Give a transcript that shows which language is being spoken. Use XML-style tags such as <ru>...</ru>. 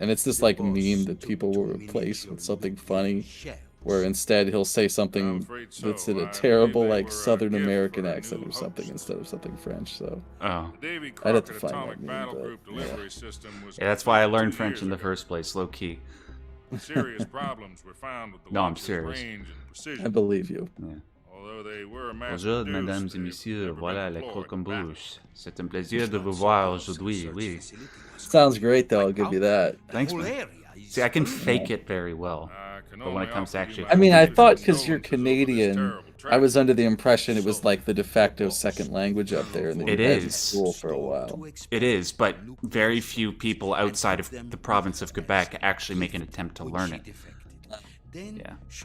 <en>And it's this, like, meme that people will replace with something funny, where instead he'll say something that's in a terrible, like, Southern American accent or something instead of something French, so... Oh. I'd have to find that meme, but, yeah, that's why I learned French in the first place, low-key. Serious problems were found with the No, I'm serious. range and precision. I believe you. Yeah. Although they were</en> <fr>Bonjour, mesdames et messieurs, voilà les croquembouches. C'est un plaisir de vous voir aujourd'hui, oui.</fr> <en>Sounds great, though, I'll give you that. Thanks, man. See, I can fake it very well, but when it comes to actually... I mean, I thought because you're Canadian, I was under the impression it was like the de facto second language up there, and that you had school for a while. It is, but very few people outside of the province of Quebec actually make an attempt to learn it. Yeah.</en>